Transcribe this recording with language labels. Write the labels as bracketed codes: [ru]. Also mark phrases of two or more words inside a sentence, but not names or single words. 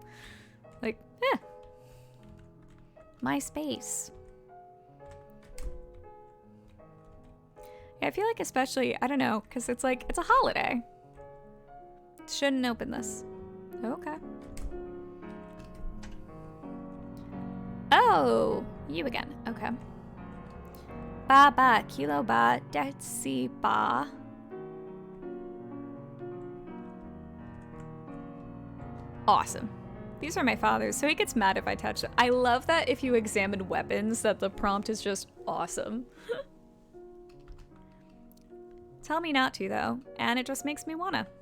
[en] Like, my space. Yeah, I feel like especially, I don't know, because it's like, it's a holiday. Shouldn't open this. Okay. Oh, you again. Okay. Ba ba, kilo ba, detsy ba. Awesome. These are my father's, so he gets mad if I touch them. I love that if you examine weapons, that the prompt is just awesome. Tell me not to, though, and it just makes me wanna.